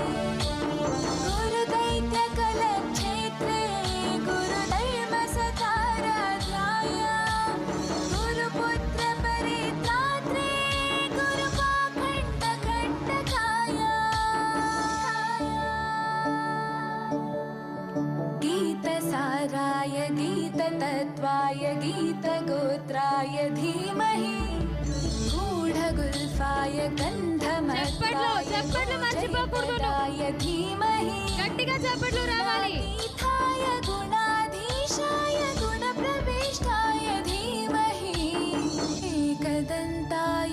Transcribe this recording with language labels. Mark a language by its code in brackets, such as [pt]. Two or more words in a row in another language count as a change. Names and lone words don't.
[sa] गुरुदैत्यकलक्षेत्रे गुरुधर्मसताराध्याय गुरुपुत्रपरित्रात्रे गुरुपाखण्डखण्डकाय गीतसाराय गीततत्त्वाय गीतगोत्राय धीमहि गूढगुल्फाय [te] చప్పట్లు మర్చిపోకూడదు. [sa] गन्धमत्ताय धीमहि [te] గట్టిగా చప్పట్లు రావాలి. [sa] गीताय गुणाधीशाय गुणप्रविष्टाय धीमहि एकदन्ताय